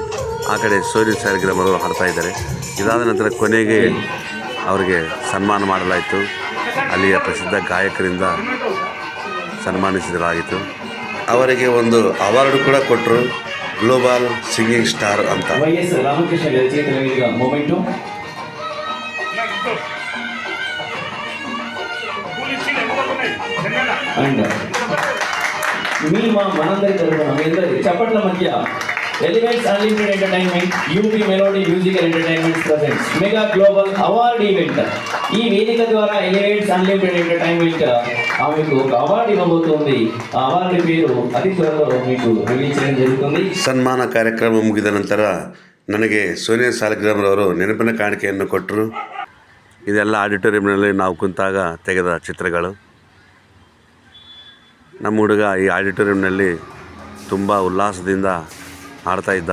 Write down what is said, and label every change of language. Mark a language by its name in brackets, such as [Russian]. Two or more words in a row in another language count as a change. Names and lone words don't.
[Kannada] ಆ ಕಡೆ ಸೋನಿಯಾ ಸಾಲಿಗ್ರಾಮ್ ಅವರು ಹಾಡ್ತಾ ಇದ್ದಾರೆ. ಇದಾದ ನಂತರ ಕೊನೆಗೆ ಅವರಿಗೆ ಸನ್ಮಾನ ಮಾಡಲಾಯಿತು. ಅಲ್ಲಿಯ ಪ್ರಸಿದ್ಧ ಗಾಯಕರಿಂದ ಸನ್ಮಾನಿಸಲಾಯಿತು. ಅವರಿಗೆ ಒಂದು ಅವಾರ್ಡ್ ಕೂಡ ಕೊಟ್ಟರು, ಗ್ಲೋಬಲ್ ಸಿಂಗಿಂಗ್ ಸ್ಟಾರ್ ಅಂತ. [English] Elements Unlimited Entertainment, UP Melody Musical Entertainment presents Mega Global Award Event. [Telugu] ఈ వేదిక ద్వారా ఎలిమెంట్స్ అన్లిమిటెడ్ ఎంటర్టైన్మెంట్ ఆమెకు ఒక అవార్డు ఇవ్వబోతుంది. ఆ అవార్డు పేరు అతి త్వరలో మీకు రిలీజ్ చేయడం జరుగుతుంది. [Kannada] ಸನ್ಮಾನ ಕಾರ್ಯಕ್ರಮ ಮುಗಿದ ನಂತರ ನನಗೆ ಸೋನಿಯಾ ಸಾಲಿಗ್ರಾಮ್ರವರು ನೆನಪಿನ ಕಾಣಿಕೆಯನ್ನು ಕೊಟ್ಟರು. ಇದೆಲ್ಲ ಆಡಿಟೋರಿಯಂನಲ್ಲಿ ನಾವು ಕುಂತಾಗ ತೆಗೆದ ಚಿತ್ರಗಳು. ನಮ್ಮ ಹುಡುಗ ಈ ಆಡಿಟೋರಿಯಂನಲ್ಲಿ ತುಂಬ ಉಲ್ಲಾಸದಿಂದ ಆಡ್ತಾ ಇದ್ದ.